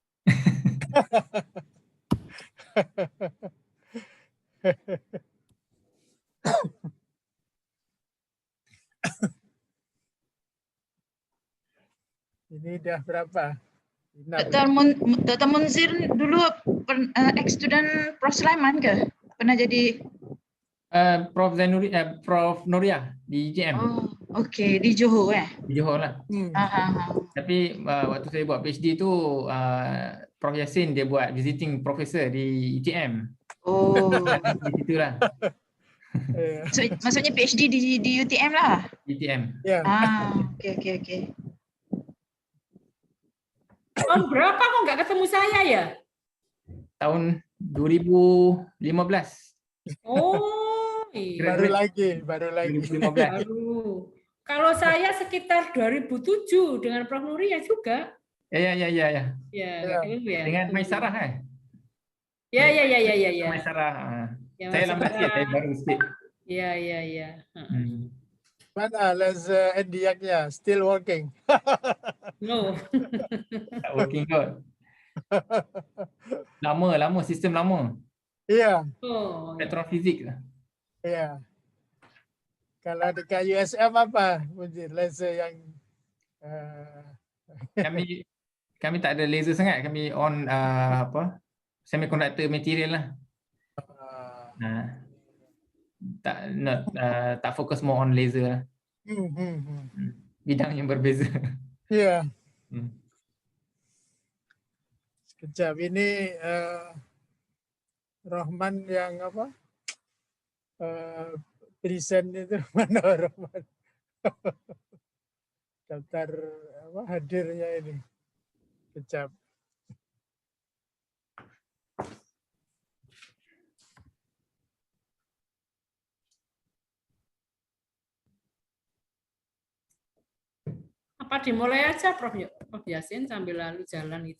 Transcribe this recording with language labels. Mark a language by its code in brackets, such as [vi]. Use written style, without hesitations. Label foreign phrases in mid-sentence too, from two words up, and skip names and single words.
[ms] Ini udah berapa? Dr. Munzir dulu ex-student Prof. Sulaiman ke? Pernah jadi? Prof Nuria di IGM. Oh, oke. Di Johor Di Johor lah. Tapi waktu saya buat PhD tu Prof Yasin dia buat [en] visiting professor [ms] di IGM. Oh. Di situ lah. Maksudnya PhD di UTM lah? IGM. Ya. Oke. Tahun berapa kok nggak ketemu saya ya? Tahun 2015. Oh, iya. Baru lagi. 2015. Kalau saya sekitar 2007 dengan Prof Nuria juga. Ya. Ya. Dengan Maisarah Ya. Maisarah. Saya lambat sikit, saya baru sikit. Ya. Mana NDIAC-nya? [en] Still working? No. [ms] Tak working kot. Lama, sistem lama. Iya. Petrofizik lah. Iya. Kalau dekat USM apa? Laser yang kami tak ada laser sangat. Kami [en] on semiconductor material [ms] lah. Tak fokus [en] more on laser [ms] lah. Bidang yang berbeza. Iya. Sekejap, ini Rahman yang apa? Present itu mana Rahman? Daftar hadirnya ini. Sekejap. Apa dimulai aja Prof Yasin sambil lalu jalan itu.